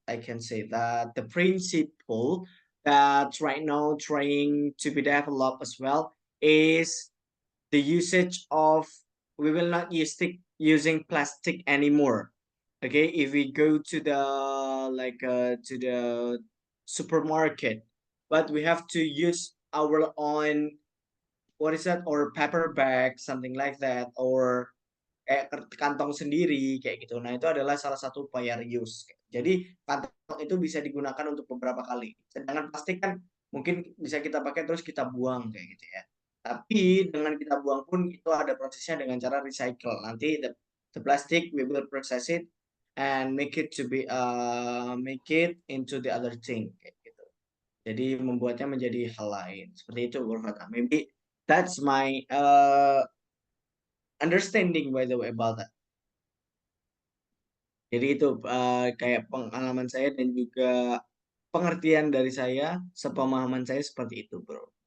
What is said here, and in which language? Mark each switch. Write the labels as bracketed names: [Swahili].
[English] I can say that the principle that right now trying to be developed as well is the usage of, we will not using plastic anymore. Okay, if we go to the to the supermarket, but we have to use our own, what is that, or paper bag, something like that, or [Indonesian] kayak kantong sendiri kayak gitu. Nah, itu adalah salah satu upaya reuse. Jadi kantong itu bisa digunakan untuk beberapa kali. Sedangkan plastik kan mungkin bisa kita pakai terus kita buang kayak gitu ya. Tapi dengan kita buang pun itu ada prosesnya dengan cara recycle. Nanti [English] the plastic we will process it and make it make it into the other thing [Indonesian] kayak gitu. Jadi membuatnya menjadi hal lain. Seperti itu, Bro Fatah. [English] Maybe that's my understanding by the way about that. [Indonesian] Jadi itu kayak pengalaman saya dan juga pengertian dari saya, sepemahaman saya seperti itu, Bro.